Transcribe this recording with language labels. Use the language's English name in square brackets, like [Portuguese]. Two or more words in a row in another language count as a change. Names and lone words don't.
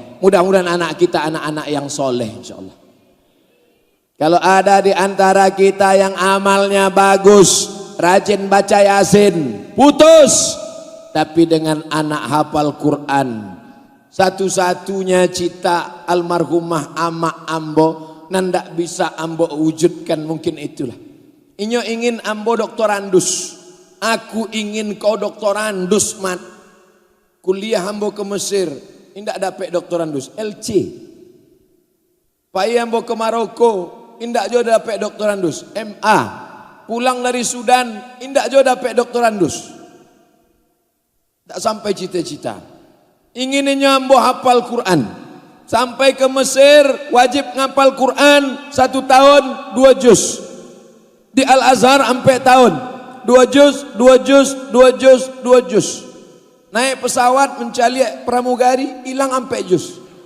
[Indonesian] Mudah-mudahan anak kita anak-anak yang soleh insyaallah. Kalau ada di antara kita yang amalnya bagus, rajin baca Yasin, putus, tapi dengan anak hafal Quran, satu-satunya cita almarhumah Ama Ambo, nandak bisa Ambo wujudkan mungkin itulah. [Minangkabau] Inyo ingin Ambo doktorandus, aku ingin kau doktorandus mat. Kuliah Ambo ke Mesir, indak dapat doktorandus, LC. Pai Ambo ke Maroko, indak jo dapat doktorandus, MA. Pulang dari Sudan, indak jo dapat doktorandus. [Indonesian] Tak sampai cita-cita. Ingin Ambo hafal Quran. Sampai ke Mesir, wajib ngapal Quran 1 tahun 2 juz. Di Al-Azhar sampai tahun 2 juz, 2 juz, 2 juz, 2 juz. Naik pesawat mencari pramugari, hilang sampai juz.